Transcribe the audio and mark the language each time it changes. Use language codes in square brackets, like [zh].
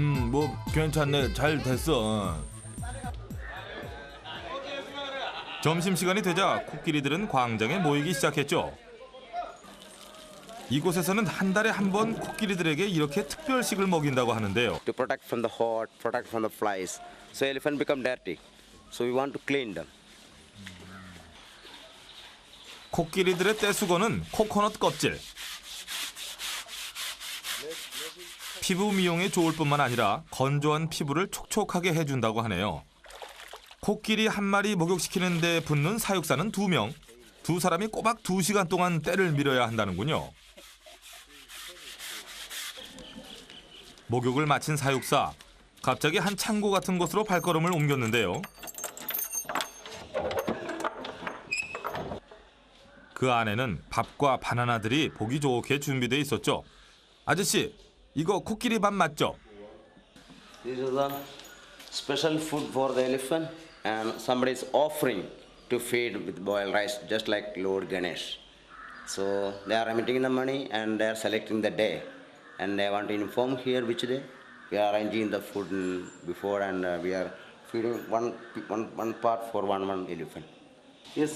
[ko] 뭐 괜찮네. 잘 됐어. 점심시간이 되자 코끼리들은 광장에 모이기 시작했죠. 이곳에서는 한 달에 한 번 코끼리들에게 이렇게 특별식을 먹인다고 하는데요. [en] To protect from the hot, protect from the flies. So elephant become dirty. So we want to clean them. [ko] 코끼리들의 떼수건은 코코넛 껍질. 피부 미용에 좋을 뿐만 아니라 건조한 피부를 촉촉하게 해준다고 하네요. 코끼리 한 마리 목욕시키는 데 붙는 사육사는 2명. 두 사람이 꼬박 2시간 동안 떼를 밀어야 한다는군요. 목욕을 마친 사육사. 갑자기 한 창고 같은 곳으로 발걸음을 옮겼는데요. 그 안에는 밥과 바나나들이 보기 좋게 준비돼 있었죠. 아저씨, 이거 코끼리 밥 맞죠? [en] This is the special food for the elephant, and somebody is offering to feed with boiled rice, just like Lord Ganesh. So they are remitting the money and they are selecting the day, and they want to inform here which day. We are arranging the food before, and we are feeding one part for one elephant. Yes.